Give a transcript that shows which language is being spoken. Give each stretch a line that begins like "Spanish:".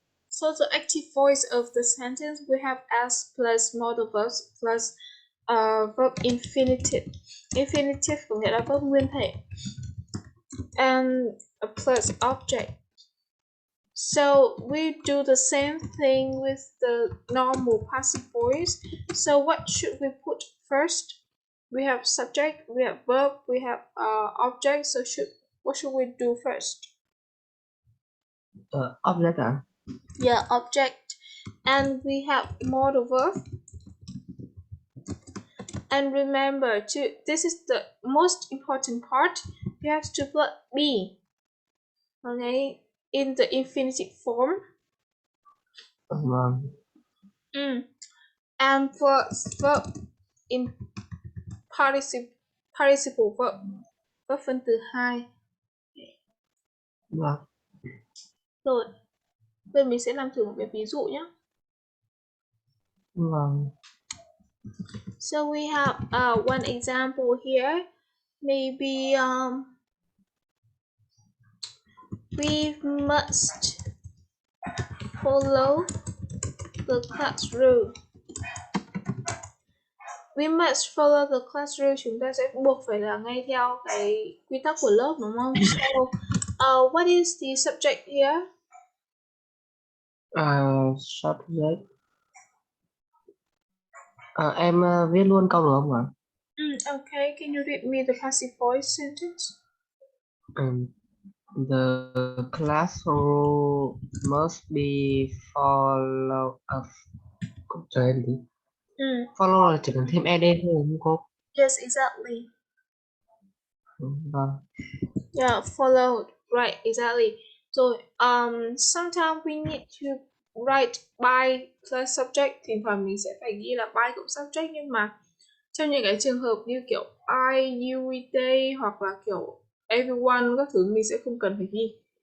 English: So the active voice of the sentence we have as plus modal verbs plus verb infinitive.
Vietnamese: Infinitive có nghĩa là verb nguyên thể.
English: And a plus object. So we do the same thing with the normal passive voice. So what should we put first? We have subject, we have verb, we have object. So what should we do first? Object à? Yeah, object. And we have modal verb. And remember, this is the most important part. You have to put be, okay, in the infinitive form.
Vietnamese: Vâng.
English: And for verb in participle verb,
Vietnamese: verb phân từ 2. Vâng. Rồi, bây giờ mình sẽ làm thử một cái ví dụ nhé. Vâng.
English: So we have one example here. Maybe we must follow the class rule. We must follow the class rule.
Vietnamese: Chúng ta sẽ buộc phải là nghe theo cái quy tắc của lớp, đúng không?
English: So, what is the subject here? Subject.
Vietnamese: Em viết luôn câu được không ạ?
English: Okay, can you read me the passive voice sentence? The class rule must be followed.
Vietnamese: Chờ em tí. Follow là chỉ cần thêm ed thôi đúng không cô?
English: Yes, exactly.
Vietnamese: Vâng.
English: Yeah, followed. Right, exactly. So, sometimes we need to write by plus subject.
Vietnamese: Thỉnh thoảng mình sẽ phải ghi là by cộng subject, nhưng mà trong những cái trường hợp như kiểu
English: I, you, we, they
Vietnamese: hoặc là kiểu everyone các thứ mình sẽ không cần phải ghi.